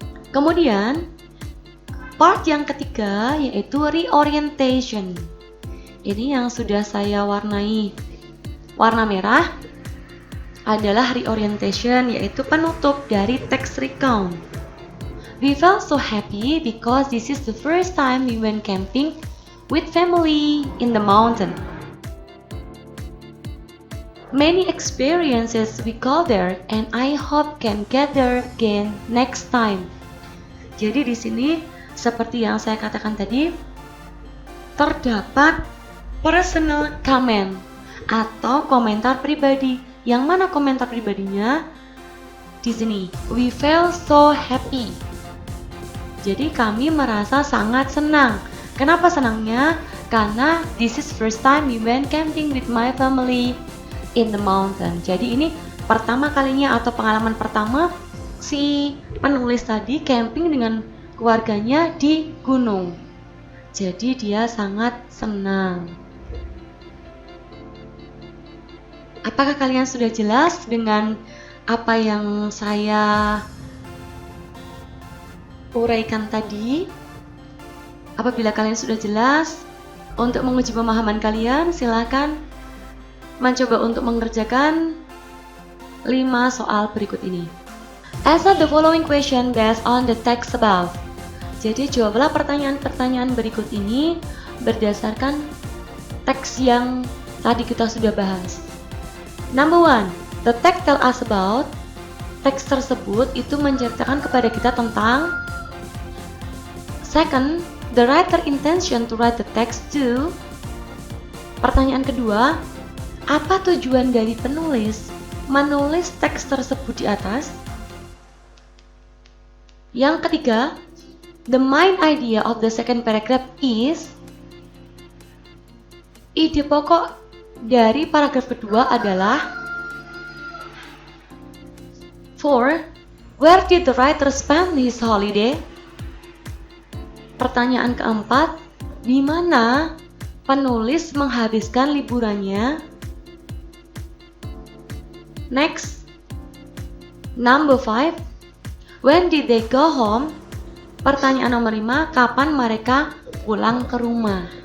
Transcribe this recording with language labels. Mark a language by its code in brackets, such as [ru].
[id] Kemudian, part yang ketiga yaitu reorientation. Ini yang sudah saya warnai warna merah adalah reorientation, yaitu penutup dari text recount. [en] We felt so happy because this is the first time we went camping with family in the mountain. Many experiences we got there and I hope can get there again next time. [id] Jadi di sini seperti yang saya katakan tadi, terdapat personal comment atau komentar pribadi. Yang mana komentar pribadinya? Di sini, [en] we felt so happy. [id] Jadi kami merasa sangat senang. Kenapa senangnya? Karena [en] this is first time we went camping with my family in the mountain. [id] Jadi ini pertama kalinya atau pengalaman pertama si penulis tadi camping dengan keluarganya di gunung. Jadi dia sangat senang. Apakah kalian sudah jelas dengan apa yang saya uraikan tadi? Apabila kalian sudah jelas, untuk menguji pemahaman kalian, silakan mencoba untuk mengerjakan 5 soal berikut ini. [en] Answer the following question based on the text above. [id] Jadi jawablah pertanyaan-pertanyaan berikut ini berdasarkan teks yang tadi kita sudah bahas. [en] Number 1, the text tell us about. [id] Teks tersebut itu menceritakan kepada kita tentang. [en] Second, the writer intention to write the text to. [id] Pertanyaan kedua, apa tujuan dari penulis menulis teks tersebut di atas? Yang ketiga, [en] the main idea of the second paragraph is. [id] Ide pokok dari paragraf kedua adalah. 4. [en] Where did the writer spend his holiday? [id] Pertanyaan keempat, di mana penulis menghabiskan liburannya? [en] Next, number 5. When did they go home? [id] Pertanyaan nomor 5, kapan mereka pulang ke rumah?